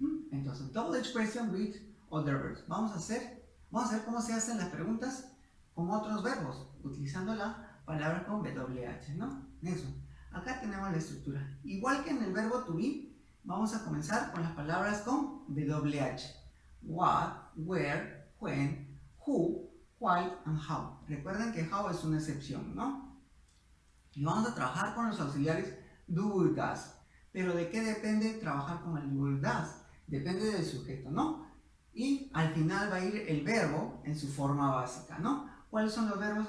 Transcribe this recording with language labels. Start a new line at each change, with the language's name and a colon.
Spanish: Entonces,
English: double H question with other verbs.
Spanish: Vamos a ver cómo se hacen las preguntas con otros verbos, utilizando la palabra con WH, ¿no? Eso. Acá tenemos la estructura. Igual que en el verbo to be, vamos a comenzar con las palabras con WH.
English: What, where, when, who, why, and how.
Spanish: Recuerden que how es una excepción, ¿no? Y vamos a trabajar con los auxiliares do, does. Pero ¿de qué depende trabajar con el do, does? Depende del sujeto, ¿no? Y al final va a ir el verbo en su forma básica, ¿no? ¿Cuáles son los verbos?